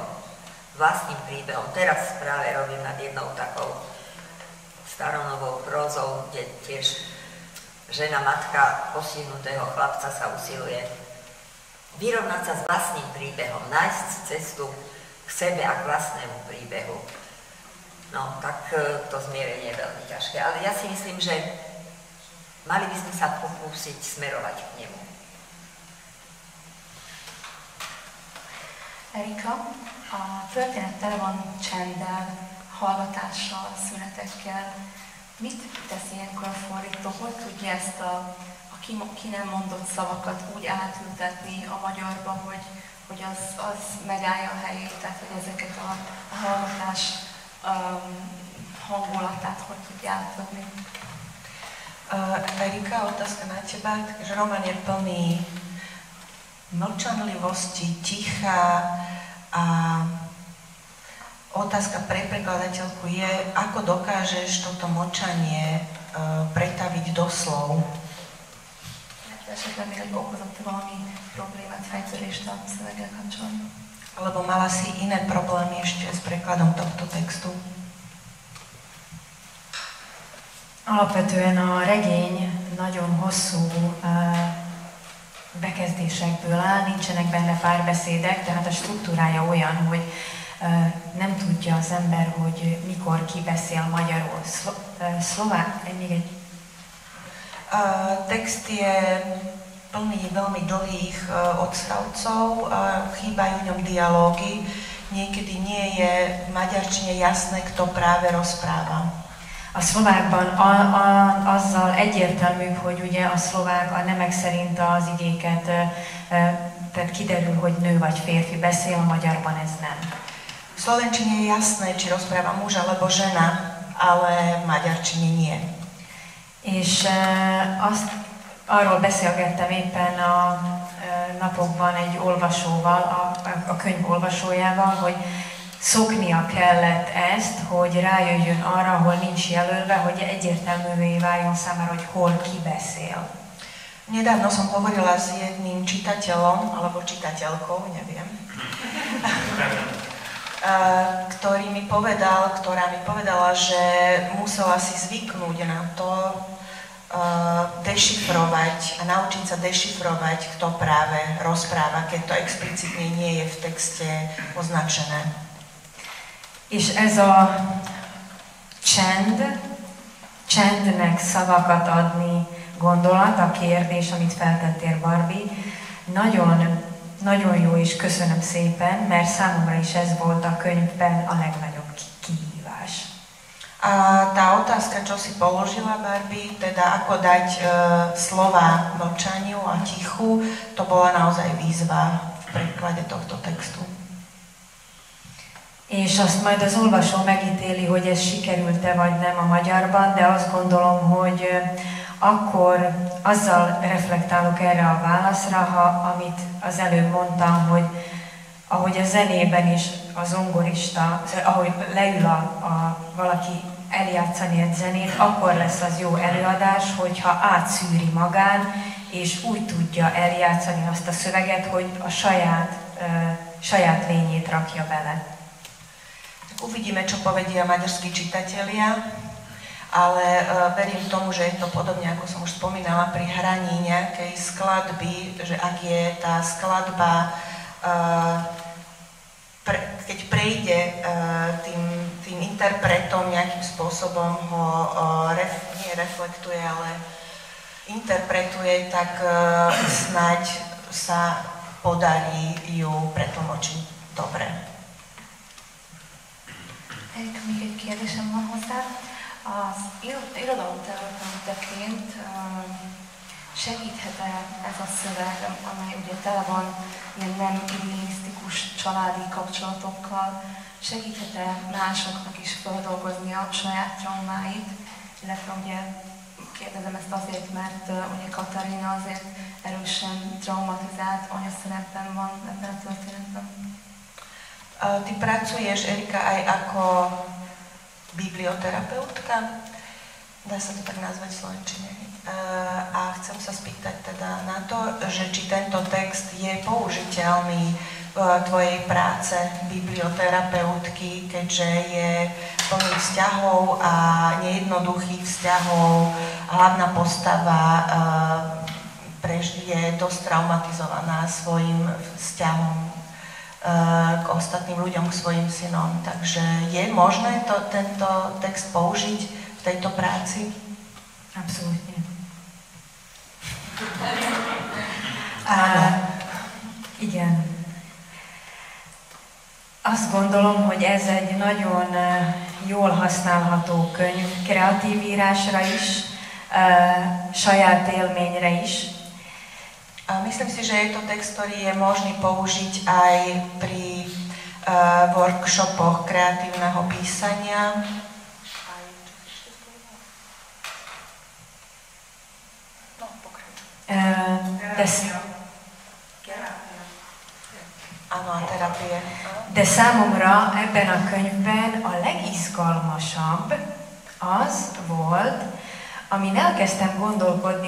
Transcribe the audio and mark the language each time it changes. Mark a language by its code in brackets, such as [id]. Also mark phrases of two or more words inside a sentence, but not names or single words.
[sk] Teraz práve robím nad jednou takou staronovou prózou, kde tiež žena, matka postihnutého chlapca sa usiluje vyrovnať sa s vlastným príbehom, nájsť cestu k sebe a k vlastnému príbehu. No, tak to zmierenie je veľmi ťažké. Ale ja si myslím, že mali by sme sa pokúsiť smerovať k nemu. [hu] Erika, a történet tele van csenddel, hallgatással, szünetekkel. Mit tesz ilyenkor a fordító? Hogy tudja ezt a ki nem mondott szavakat úgy átültetni a magyarba, hogy az megállja a helyét, tehát hogy ezeket a hallgatás hangulatát hogy tudja átadni? [sk] Erika, otázka na teba, že román je plný mlčanlivosti, ticha a otázka pre prekladateľku je, ako dokážeš toto mlčanie pretaviť do slov. [hu] Esetleg még egy okozott valami problémát, fejtörést a szöveggel kapcsolatban? [sk] Alebo mala si iné problémy ešte s prekladom tohto textu? [hu] Alapvetően a regény nagyon hosszú bekezdésekből áll, nincsenek benne párbeszédek, tehát a struktúrája olyan, hogy nem tudja az ember, hogy mikor ki beszél magyarul. [sk] Text je plný veľmi dlhých odstavcov, chýbajú v ňom dialógy, niekedy nie je v maďarčine jasné, kto práve rozpráva. [hu] A szlovákban azzal egyértelmű, hogy ugye a szlovák a nemek szerint az igéket, tehát kiderül, hogy nő vagy férfi beszél, a magyarban ez nem. [sk] V slovenčine je jasné, či rozpráva muž alebo žena, ale v maďarčine nie. [hu] És arról beszélgettem éppen a napokban egy olvasóval, a könyv olvasójával, hogy szoknia kellett ezt, hogy rájöjjön arra, hol nincs jelölve, hogy egyértelművé váljon számára, hogy hol ki beszél. [sk] Nedávno som hovorila s jedným čitateľom, alebo čitateľkou, neviem, ktorá mi povedala, že musela si zvyknúť na to, dešifrovať a naučiť sa dešifrovať, kto práve rozpráva, keď to explicitne nie je v texte označené. [hu] És ez a csendnek szavakat adni gondolat, a kérdés, amit feltettél, Barbie, nagyon jó, és köszönöm szépen, mert számomra is ez volt a könyvben a legnagyobb kihívás. [sk] A tá otázka, čo si položila, Barbie, teda ako dať slova mlčaniu a tichu, to bola naozaj výzva v preklade tohto textu. [hu] És azt majd az olvasó megítéli, hogy ez sikerült-e vagy nem a magyarban, de azt gondolom, hogy akkor azzal reflektálok erre a válaszra, amit az előbb mondtam, hogy ahogy a zenében is a zongorista, ahogy leül valaki eljátszani egy zenét, akkor lesz az jó előadás, hogyha átszűri magán, és úgy tudja eljátszani azt a szöveget, hogy a saját lényét rakja bele. [sk] Uvidíme, čo povedia maďarskí čitatelia, ale verím tomu, že je to podobne, ako som už spomínala, pri hraní nejakej skladby, že ak je tá skladba, keď prejde tým interpretom nejakým spôsobom ho nie reflektuje, ale interpretuje, tak snáď sa podarí ju pretlmočiť dobre. [hu] Még egy kérdésem van hozzá. Az irodalomtörténetként segíthet-e ez a szöveg, amely ugye tele van ilyen nem idealisztikus családi kapcsolatokkal, segíthet-e másoknak is feldolgozni a saját traumáit, illetve ugye kérdezem ezt azért, mert ugye Katarina azért erősen traumatizált anyaszerepben van ebben a történetben. [sk] Ty pracuješ, Erika, aj ako biblioterapeutka, dá sa to tak nazvať v slovenčine. A chcem sa spýtať teda na to, že či tento text je použiteľný v tvojej práce biblioterapeutky, keďže je plný vzťahov a nejednoduchých vzťahov. Hlavná postava je dosť traumatizovaná svojim vzťahom k ostatným ľuďom, k svojim synom. Takže je možné tento text použiť v tejto práci? [hu] Abszolút. Igen. Azt gondolom, hogy ez egy nagyon jól használható könyv, kreatív írásra is, saját élményre is. [sk] Myslím si, že je to text, ktorý je možný použiť aj pri workshopoch kreatívneho písania. [hu] De számomra ebben a könyvben a legizgalmasabb az volt, amin elkezdtem gondolkodni,